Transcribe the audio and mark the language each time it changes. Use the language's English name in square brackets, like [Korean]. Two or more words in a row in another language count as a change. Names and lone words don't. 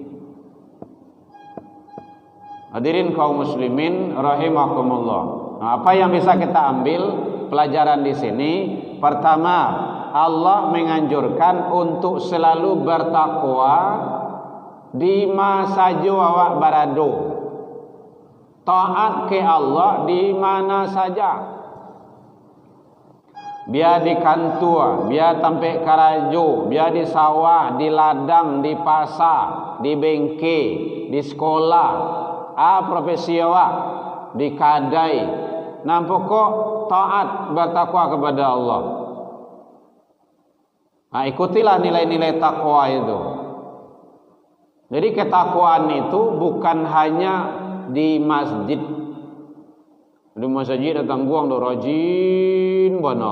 [Indonesian] Hadirin kaum muslimin rahimakumullah. Nah, apa yang bisa kita ambil pelajaran di sini? Pertama, Allah menganjurkan untuk selalu bertakwa di masa awak barado. Taat ke Allah di mana saja. Biar di kantor, biar sampai karajo, biar di sawah, di ladang, di pasar, di bengkel, di sekolah, profesi awak, di kadai. Nampak kok taat bertakwa kepada Allah. Nah, ikutilah nilai-nilai takwa itu. Jadi ketakwaan itu bukan hanya di masjid. [Minangkabau] Di masjid datang buang do rajin bana.